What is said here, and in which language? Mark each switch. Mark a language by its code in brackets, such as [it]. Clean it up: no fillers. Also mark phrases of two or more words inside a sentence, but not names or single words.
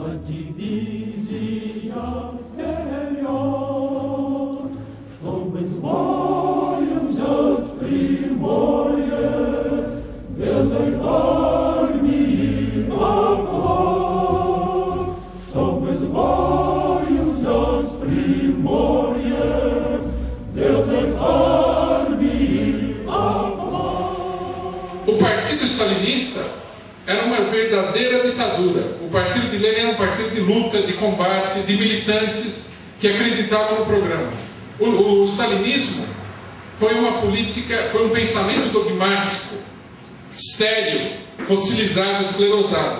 [ru] дивизия вперед, чтобы с боем взять Приморье, белой армии оклад, чтобы с боем взять Приморье, белой армии оклад. [pt] O Partido Stalinista era uma verdadeira ditadura. O partido de Lenin era um partido de luta, de combate, de militantes que acreditavam no programa. O stalinismo foi uma política, foi um pensamento dogmático, estéril, fossilizado, esclerosado.